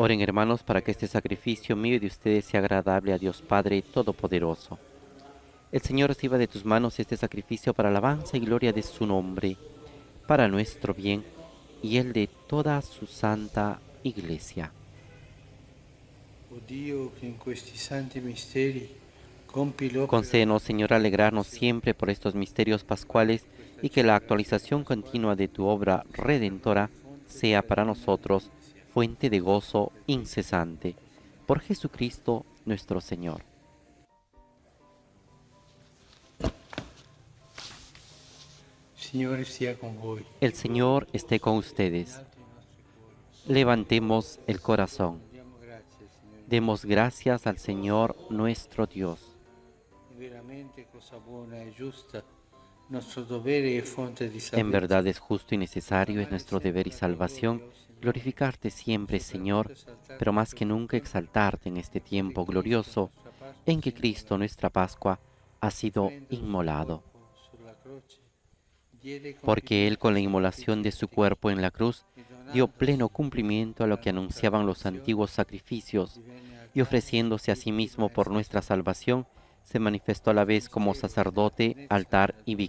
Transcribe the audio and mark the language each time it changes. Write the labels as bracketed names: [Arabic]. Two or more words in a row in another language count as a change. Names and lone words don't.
[Spanish] Oren, hermanos, para que este sacrificio mío y de ustedes sea agradable a Dios Padre Todopoderoso. El Señor reciba de tus manos este sacrificio para alabanza y gloria de su nombre, para nuestro bien y el de toda su santa Iglesia. [Italian] O Dio, che in questi santi misteri compi l'opera. [Spanish] Concédenos, Señor, alegrarnos siempre por estos misterios pascuales y que la actualización continua de tu obra redentora sea para nosotros fuente de gozo incesante. Por Jesucristo nuestro Señor. [Italian] Signore sia con voi. [Spanish] El Señor esté con ustedes. Levantemos el corazón. [Italian] Diamo grazie, Signore. [Spanish] Demos gracias al Señor nuestro Dios. [Italian] Veramente cosa buona e giusta, nostro dovere e fonte di [Spanish] En [Italian] salvezza. [Spanish] verdad es justo y necesario, es nuestro deber y salvación, glorificarte siempre, Señor, pero más que nunca exaltarte en este tiempo glorioso en que Cristo, nuestra Pascua, ha sido inmolado. Porque Él, con la inmolación de su cuerpo en la cruz, dio pleno cumplimiento a lo que anunciaban los antiguos sacrificios, y ofreciéndose a sí mismo por nuestra salvación, se manifestó a la vez como sacerdote, altar y víctima.